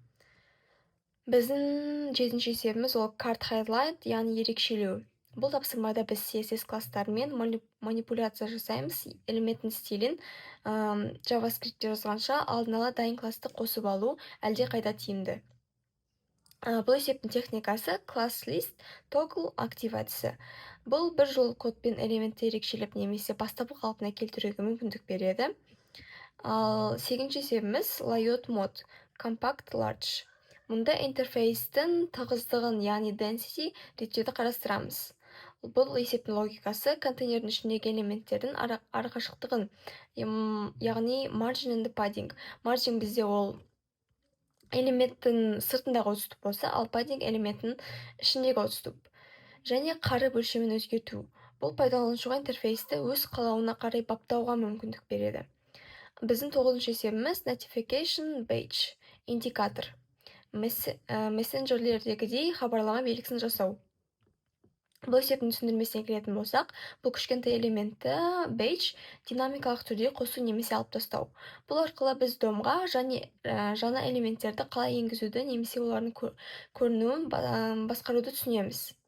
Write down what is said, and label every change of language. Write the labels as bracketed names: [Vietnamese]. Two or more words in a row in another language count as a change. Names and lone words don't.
[Kazakh] Біздің 7-ші есебіміз ол [English] card highlight, [Kazakh] яғни ерекшелеу. Бұл тапсырмада біз CSS класстарымен манипуляция жасаймыз, элементтің стилін JavaScript'те жазғанша алдын ала дайын классты қосып алу әлде қайда тиімді. Бұл есептің техникасы [English] class list toggle [Kazakh] актив әдісі. Бұл бір жол кодпен элементті ерекшелеп немесе бастапқы қалпына келтіруге мүмкіндік береді. Ал 8-ші есебіміз [English] layout mode compact large. [Kazakh] Мұнда интерфейстің тығыздығын, яғни density реттеуді қарастырамыз. Бұл есептің логикасы контейнердің ішіндегі элементтердің арақашықтығын, яғни [English] margin and padding. [Kazakh] Margin бізде ол элементтің сыртындағы отступ болса, ал padding элементтің ішіндегі отступ. Және қарып өлшемін өзгерту. Бұл пайдаланушыға интерфейсті өз қалауына қарай баптауға мүмкіндік береді. Біздің 9-шы есебіміз [English] notification badge, [Kazakh] индикатор. Мессенджерлердегідей хабарлама белгісін жасау. Бұл есептің түсіндірмесіне келетін болсақ, бұл кішкентай элементті badge динамикалық түрде қосу немесе алып тастау. Бұл арқылы біз домға жаңа элементтерді қалай енгізуді немесе олардың көрінуін басқаруды түсінеміз.